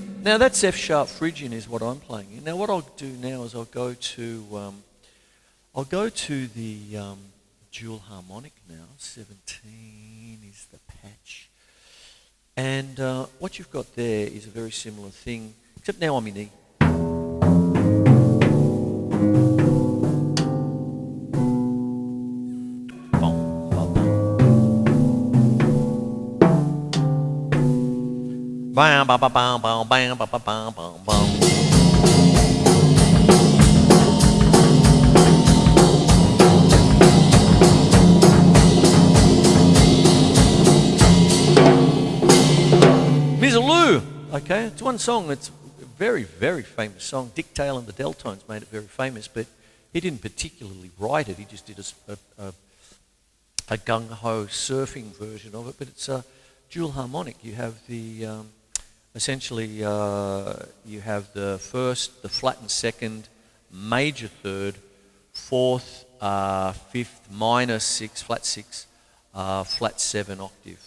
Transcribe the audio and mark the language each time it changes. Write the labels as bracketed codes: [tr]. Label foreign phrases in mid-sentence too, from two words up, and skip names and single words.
[en] Now that's F-sharp Phrygian is what I'm playing in. Now what I'll do now is I'll go to the dual harmonic now. 17 is the patch. And what you've got there is a very similar thing, except now I'm in E. Bam, bam, bam, bam, bam, bam, bam, bam, bam, bam. Mizzaloo, okay, it's one song. It's a very, very famous song. Dick Taylor and the Deltones made it very famous, but he didn't particularly write it. He just did a gung-ho surfing version of it. But it's a dual harmonic. You have the essentially, you have the first, the flat and second, major third, fourth, fifth, minor six, flat 7 octave.